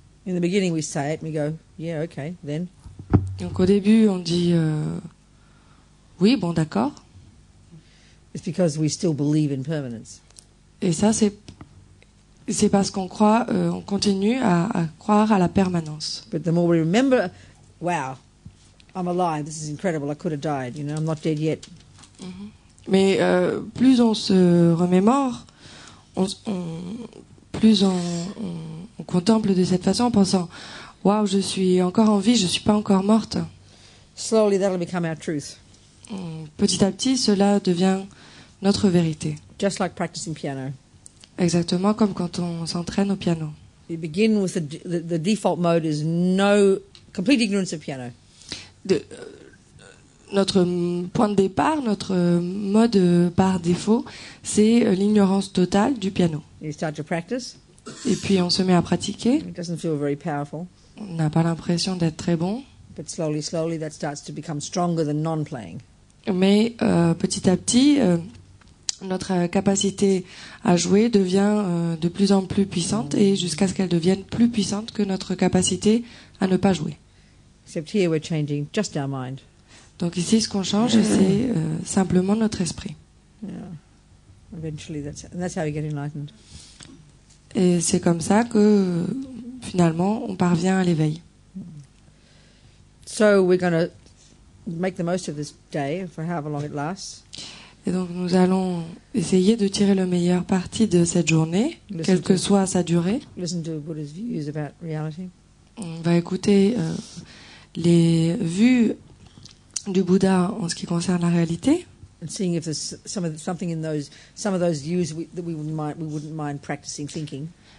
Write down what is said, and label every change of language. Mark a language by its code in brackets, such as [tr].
[en] In the beginning we say it and we go, yeah, okay, then. [fr] Donc au début on dit oui, bon, d'accord. [en] It's because we still believe in permanence. [fr] Et ça c'est parce qu'on croit, on continue à croire à la permanence. [en] But the more we remember, wow, I'm alive, this is incredible, I could have died, I'm not dead yet. [fr] Mais plus on se remémore, plus on contemple de cette façon en pensant, waouh, je suis encore en vie, je suis pas encore morte. [en] Slowly that'll become our truth. [fr] Petit à petit, cela devient notre vérité. [en] Just like practicing piano. [fr] Exactement comme quand on s'entraîne au piano. [en] You begin with the default mode is complete ignorance of piano. [fr] Notre point de départ, notre mode par défaut, c'est l'ignorance totale du piano. [en] You start to practice. [fr] Et puis on se met à pratiquer. [en] It doesn't feel very powerful. [fr] On n'a pas l'impression d'être très bon. [en] But slowly, that starts to become stronger than non-playing. [fr] Mais petit à petit, notre capacité à jouer devient de plus en plus puissante et jusqu'à ce qu'elle devienne plus puissante que notre capacité à ne pas jouer. [en] Except here we're changing just our mind. [fr] Donc ici, ce qu'on change, c'est simplement notre esprit. [en] Yeah. Eventually, that's how you get enlightened. [fr] Et c'est comme ça que finalement, on parvient à l'éveil. [en] So we're going to make the most of this day for however long it lasts. [fr] Et donc nous allons essayer de tirer le meilleur parti de cette journée, quelle que soit sa durée. [en] Listen to Buddha's views about reality. [fr] On va écouter les vues du Bouddha en ce qui concerne la réalité. [en] And seeing if there's some of those views that we wouldn't mind practicing thinking.